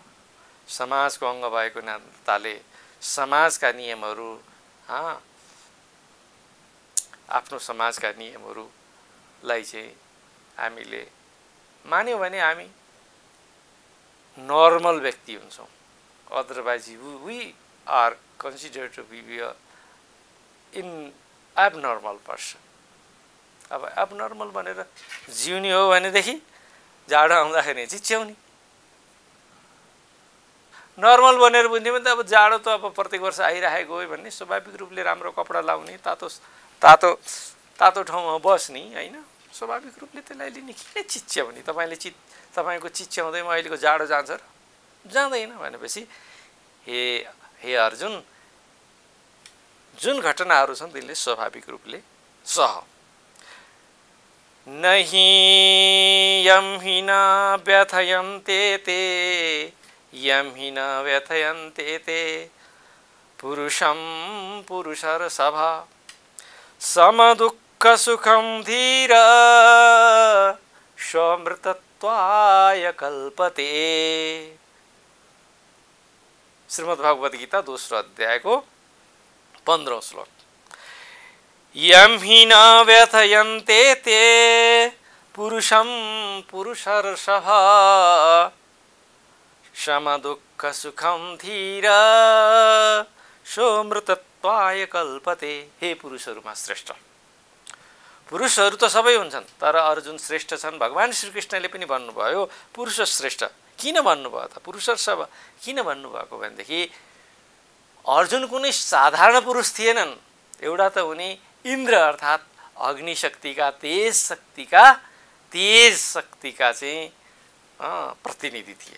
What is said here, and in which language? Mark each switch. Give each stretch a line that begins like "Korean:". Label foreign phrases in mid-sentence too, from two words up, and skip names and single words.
Nepali: समाजको अङ्ग भएको नाताले समाजका नियमहरू, आफ्नो समाजका नियमहरूलाई चाहिँ हामीले मान्यौँ भने हामी नर्मल व्यक्ति हुन्छौँ।
English: Otherwise we are considered to be in abnormal person.
Nepali: अब एबनर्मल भनेर जिउने हो भनेदेखि जाडो आउँदाखेरि चिच्याउने। नर्मल भनेर बुझ्ने भने त अब जाडो त अब प्रत्येक वर्ष आइरहेको हो भन्ने, स्वाभाविक रूपले राम्रो कपडा लाउने, तातो तातो तातो ठाउँमा बस्ने, होइन? स्वाभाविक रूपले त्यसलाई लिने। किन चिच्याउने? तपाईँको चिच्याउँदैमा अहिलेको जाडो जान्छ र जाँदैन भनेपछि हे अर्जुन, जुन घटनाहरू छन् तिनले स्वाभाविक रूपले सह।
Sanskrit: नहि यम हिना व्यथयन्ते ते यं हि न व्यथयन्ते ते पुरुषं पुरुषर्षभा समदुःखसुखं धीर स्वमृतत्वाय कल्पते।
Nepali: श्रीमद्भागवत गीता दोस्रो अध्यायको 15औं श्लोक।
Sanskrit: यं हि न व्यथयन्ते ते पुरुषं पुरुषर्षभा समदुःखसुखं धीर सोमृतत्वाय कल्पते।
Nepali: हे पुरुषहरूमा श्रेष्ठ, पुरुषहरू त सबै हुन्छन् तर अर्जुन श्रेष्ठ छन्। भगवान श्रीकृष्णले पनि भन्नुभयो पुरुष श्रेष्ठ। किन भन्नुभयो त? पुरुषर्षभ किन भन्नुभएको भनेदेखि अर्जुन कुनै साधारण पुरुष थिएनन्। एउटा त उनी इन्द्र अर्थात् अग्निशक्तिका तेज शक्तिका चाहिँ प्रतिनिधि थिए।